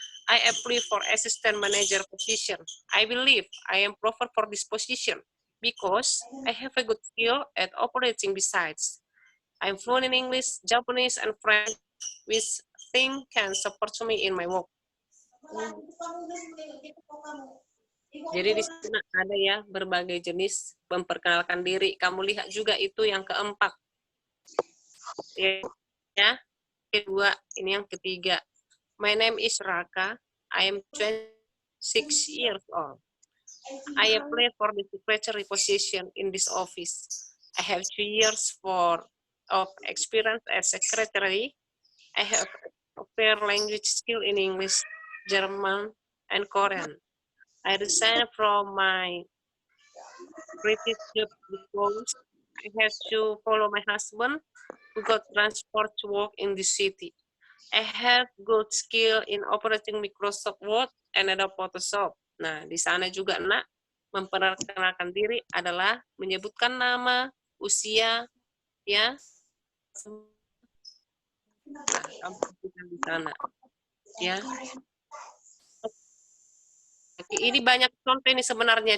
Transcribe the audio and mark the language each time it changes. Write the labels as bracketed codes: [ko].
[en] I applied for assistant manager position. I believe I am proper for this position because I have a good skill at operating besides. I'm fluent in English, Japanese, and French, which thing can support me in my work. [id] Jadi di sini ada ya berbagai jenis memperkenalkan diri. Kamu lihat juga itu yang keempat. Ya. Kedua, ini yang ketiga. [en] My name is Raka. I am 26 years old. I applied for the secretary position in this office. I have 2 years of experience as secretary. I have a fair language skill in English, German, and Korean. I resigned from my previous job because I had to follow my husband who got transport to work in the city. I have good skill in operating Microsoft Word and Adobe Photoshop. [id] Nah, di sana juga nak memperkenalkan diri adalah menyebutkan nama, usia, ya. Nah, kamu sebutkan di sana, ya. Oke, ini banyak contoh ini sebenarnya.